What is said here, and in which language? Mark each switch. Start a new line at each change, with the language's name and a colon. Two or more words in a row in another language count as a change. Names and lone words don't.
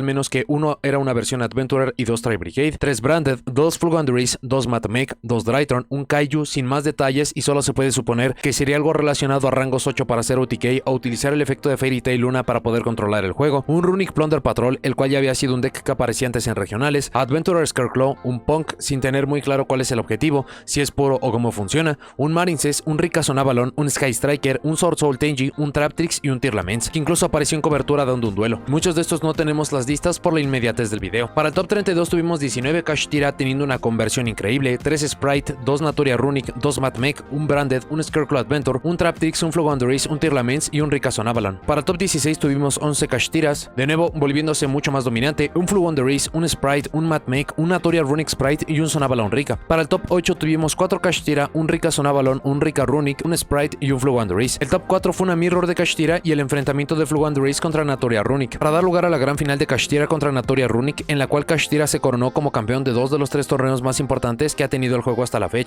Spanish: menos que uno era una versión Adventurer y 2 Tri Brigade, 3 Branded, 2 Fulgundries, 2 Matmech, 2 Drytron, un Kaiju sin más detalles, y solo se puede suponer que sería algo relacionado a rangos 8 para hacer OTK o utilizar el efecto de Fairy Tail Luna para poder controlar el juego, un Runic Plunder Patrol, el cual ya había sido un deck que aparecía antes en regionales, Adventurer Scarecrow, un Punk sin tener muy claro cuál es el objetivo, si es puro o cómo funciona, un Marincess, un Ricazon Avalon, un Sky Striker, un Sword Soul Tenji, un Traptrix y un Tearlaments, que incluso apareció en cobertura dando un duelo. Muchos de estos no tenemos las listas por la inmediatez del video. Para el top 32 tuvimos 19 Kashtira teniendo una conversión increíble, 3 Sprite, 2 Naturia Runic, 2 Matmech, un Branded, un Scarecrow Adventure, un Traptrix, un Flogwanderis, un Tearlaments y un Ricazon Avalon. Para el top 16 tuvimos 11 Kashtiras, de nuevo volviéndose mucho más dominante, un Flogwanderis, un Sprite, un Matmech, un Naturia Runic Sprite y un Sonavalon Rika. Para el top 8 tuvimos 4 Kashtira, un Ricazon Avalon, un Rika Runic, un Sprite y un Flogwanderis. El top 4 fue una mirror de Kashtira y el enfrentamiento de Flogwanderis contra Naturia Runic, para dar lugar a la gran final de Kashtira contra Naturia Runic, en la cual Kashtira se coronó como campeón de 2 de los 3 torneos más importantes que ha tenido el juego hasta la fecha.